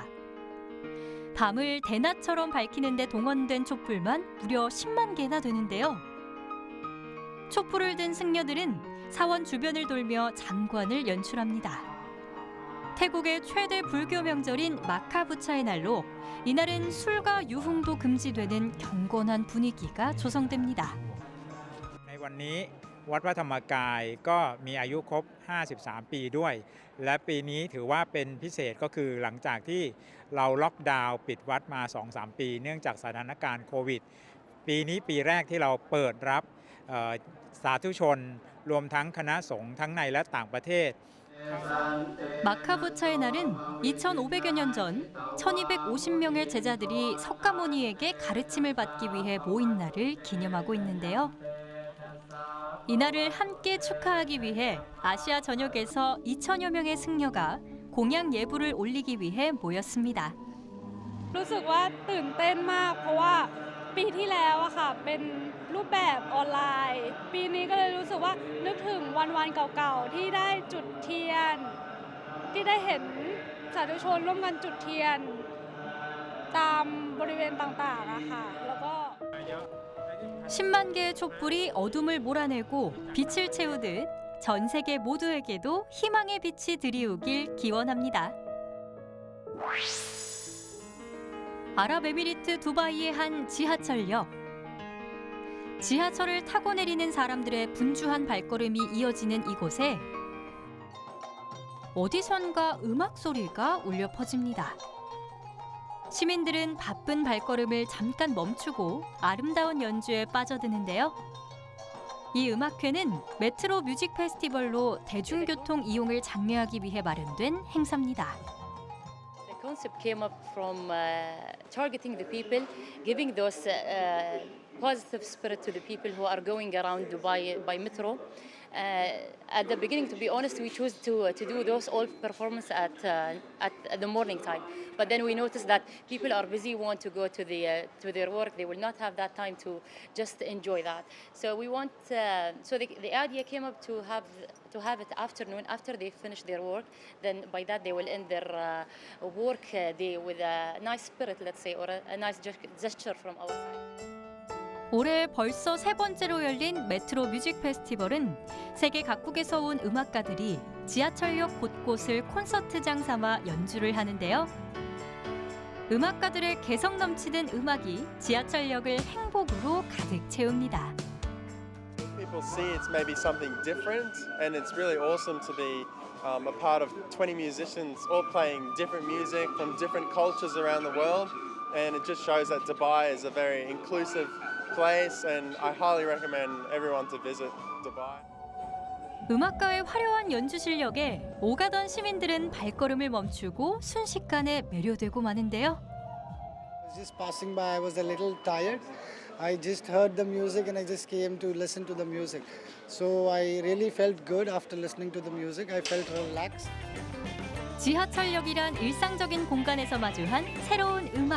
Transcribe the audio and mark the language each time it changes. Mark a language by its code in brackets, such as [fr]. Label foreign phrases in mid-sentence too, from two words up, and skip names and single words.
[ko] 밤을 대낮처럼 밝히는 데 동원된 촛불만 무려 10만 개나 되는데요. 촛불을 든 승려들은 사원 주변을 돌며 장관을 연출합니다. 태국의 최대 불교 명절인 마카부차의 날로 이날은 술과 유흥도 금지되는 경건한 분위기가 조성됩니다. [th] ในวันนี้วัดพระธรรมกายก็มีอายุครบ 53 ปีด้วยและปีนี้ถือว่าเป็นพิเศษก็คือหลังจากที่เราล็อกดาวน์ปิดวัดมา 2-3 ปีเนื่องจากสถานการณ์โควิดปีนี้ปีแรกที่เราเปิดรับสาธุชนรวมทั้งคณะสงฆ์ทั้งในและต่างประเทศ [ko] 마카부차의 날은 2,500여 년 전 1,250명의 제자들이 석가모니에게 가르침을 받기 위해 모인 날을 기념하고 있는데요. 이날을 함께 축하하기 위해 아시아 전역에서 2,000여 명의 승려가 공양 예불을 올리기 위해 모였습니다. [th] รู้สึกว่าตื่นเต้นมากเพราะว่าปีที่แล้วอะค่ะเป็นรูปแบบออนไลน์ปีนี้ก็เลยรู้สึกว่านึกถึงวันเก่าๆที่ได้จุดเทียนที่ได้เห็นสาธุชนร่วมกันจุดเทียนตามบริเวณต่างๆอะค่ะแล้วก็ [ko] 10만 개의 촛불이 어둠을 몰아내고 빛을 채우듯 전 세계 모두에게도 희망의 빛이 드리우길 기원합니다. 아랍에미리트 두바이의 한 지하철역. 지하철을 타고 내리는 사람들의 분주한 발걸음이 이어지는 이곳에 어디선가 음악 소리가 울려 퍼집니다. 시민들은 바쁜 발걸음을 잠깐 멈추고 아름다운 연주에 빠져드는데요. 이 음악회는 메트로 뮤직 페스티벌로 대중교통 이용을 장려하기 위해 마련된 행사입니다. [en] The concept came up from targeting the people, giving those positive spirit to the people who are going around Dubai by metro. At the beginning, to be honest, we chose to do those all performance at the morning time. But then we noticed that people are busy, want to go to their work. They will not have that time to just enjoy that. So we want. So the idea came up to have it afternoon after they finish their work. Then by that they will end their work day with a nice spirit, let's say, or a nice gesture from our side. [ko] 올해 벌써 세 번째로 열린 메트로 뮤직 페스티벌은 세계 각국에서 온 음악가들이 지하철역 곳곳을 콘서트장 삼아 연주를 하는데요. 음악가들의 개성 넘치는 음악이 지하철역을 행복으로 가득 채웁니다. [en] People see it's maybe something different, and it's really awesome to be a part of 20 musicians all playing different music from different cultures around the world, and it just shows that Dubai is a very inclusive place, and I highly recommend everyone to visit Dubai. [ko] 음악가의 화려한 연주 실력에 오가던 시민들은 발걸음을 멈추고 순식간에 매료되고 마는데요. [en] Just passing by, I was a little tired. I just heard the music and I just came to listen to the music. So I really felt good after listening to the music. I felt relaxed. [ko] 지하철역이란 일상적인 공간에서 마주한 새로운 음악.